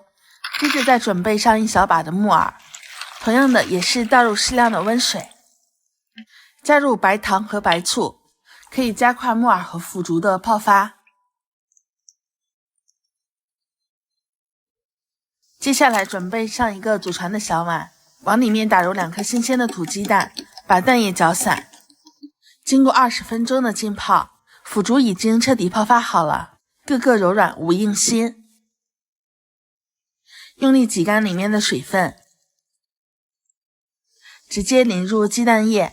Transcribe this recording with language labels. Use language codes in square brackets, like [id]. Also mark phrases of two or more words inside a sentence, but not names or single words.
[zh] 接着再準備上1小把的木耳，同樣的也是倒入適量的溫水，加入白糖和白醋，可以加快木耳和腐竹的泡发。接下来準備上一個祖傳的小碗，往裡面打入2顆新鮮的土雞蛋，把蛋液攪散。經過20分鐘的浸泡，腐竹已經徹底泡发好了，個個柔軟無硬心。用力擠乾裡面的水分，直接淋入雞蛋液。